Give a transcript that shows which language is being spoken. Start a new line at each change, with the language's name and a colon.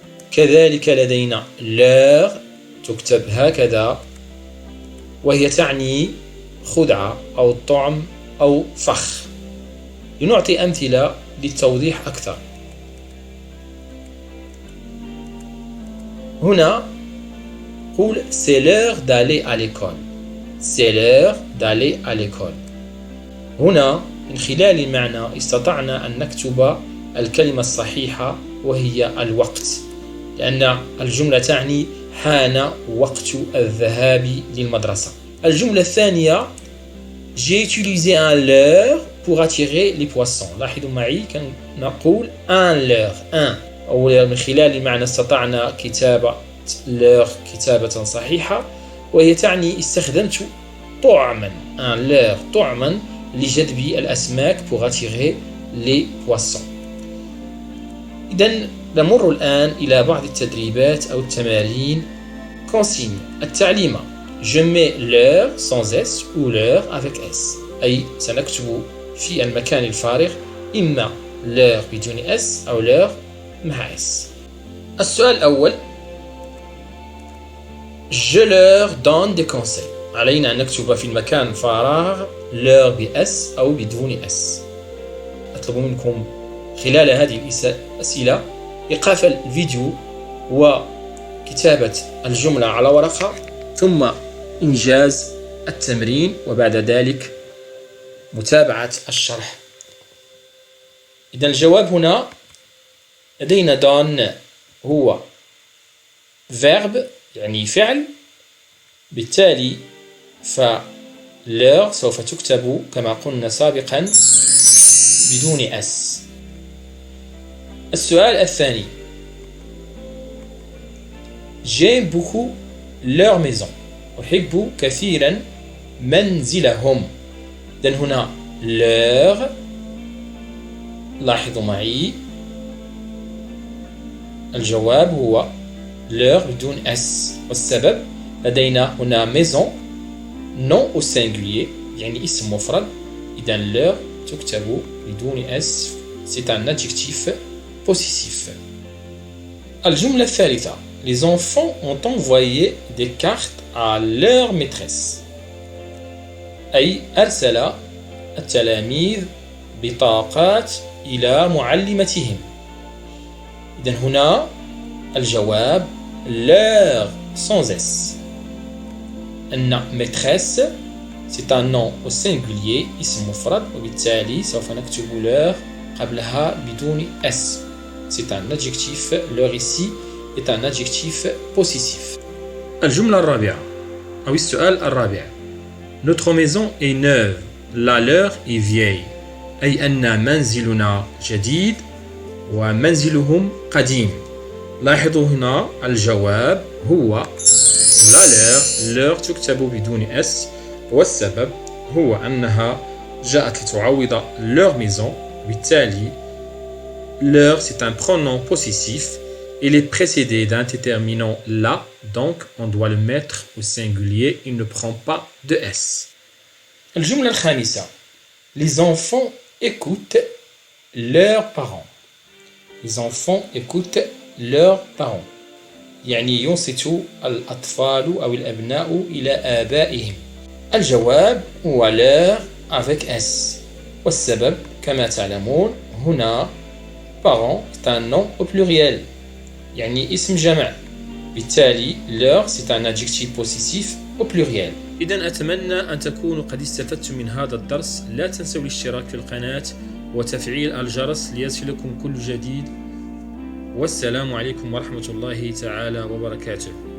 Arabic: كذلك لدينا l'heure تكتب هكذا وهي تعني خدعة أو طعم أو فخ. لنعطي أمثلة للتوضيح أكثر. هنا قول
French: c'est l'heure d'aller à l'école. C'est l'heure d'aller à l'école.
Arabic: هنا من خلال المعنى استطعنا أن نكتب الكلمة الصحيحة وهي الوقت، لأن الجملة تعني حان وقت الذهاب للمدرسة. الجملة الثانية:
French: J'ai utilisé un leurre pour attirer les poissons.
Arabic: لاحظوا معي كان نقول un leurre، un، أو من خلال المعنى استطعنا كتابة leurre كتابة صحيحة وهي تعني استخدمت طعما، un leurre طعما لجذب الأسماك
French: pour attirer les poissons.
Arabic: إذن نمر الآن إلى بعض التدريبات أو التمارين.
French: consigne التعليمة: je mets l'heure sans s ou l'heure avec s،
Arabic: أي سنكتب في المكان الفارغ إما
French: l'heure بدون s أو l'heure مع s.
Arabic: السؤال الأول:
French: je leur donne des conseils.
Arabic: علينا أن نكتب في المكان فراغ l'heure بs أو بدون s. أطلب منكم خلال هذه الأسئلة إيقاف الفيديو وكتابة الجملة على ورقة، ثم إنجاز التمرين، وبعد ذلك متابعة الشرح. إذا الجواب هنا لدينا دون هو verbe يعني فعل، بالتالي فلور سوف تكتب كما قلنا سابقا بدون اس. السؤال الثاني
French: J'aime beaucoup leur maison.
Arabic: أحب كثيرا منزلهم. إذن هنا leur، لاحظوا معي الجواب هو leur بدون اس، والسبب لدينا هنا
French: maison non au singulier
Arabic: يعني اسم مفرد، إذا leur تكتب بدون اس.
French: C'est un adjectif possessif.
Arabic: الجملة الثالثة
French: Les enfants ont envoyé des cartes à leur maîtresse.
Arabic: أي أرسل التلاميذ بطاقات إلى معلمتهم. إذن هنا الجواب leur sans s. أن maîtresse
French: c'est un nom au singulier
Arabic: اسم مفرد، وبالتالي سوف نكتب leur قبلها بدون s.
French: C'est un adjectif, leur ici est un adjectif possessif.
Arabic: الجملة الرابعة أو السؤال الرابع
French: Notre maison est neuve, la leur est vieille.
Arabic: أي أن منزلنا جديد ومنزلهم قديم. لاحظوا هنا الجواب هو لا leur تكتب بدون اس، والسبب هو أنها جاءت لتعوض leur maison، بالتالي leur
French: c'est un pronom possessif. Il est précédé d'un déterminant la, donc on doit le mettre au singulier, il ne prend pas de s.
Arabic: الجملة الخامسة
French: Les enfants écoutent leurs parents. Les enfants écoutent leurs parents.
Arabic: يعني ينصت الأطفال أو الأبناء إلى آبائهم.
French: الجواب هو leur avec s، والسبب كما تعلمون هنا parents est un nom au pluriel
Arabic: يعني اسم جمع،
French: بالتالي leur c'est un adjectif possessif au pluriel.
Arabic: إذا أتمنى أن تكونوا قد استفدتم من هذا الدرس. لا تنسوا الاشتراك في القناة وتفعيل الجرس ليصلكم كل جديد. والسلام عليكم ورحمة الله تعالى وبركاته.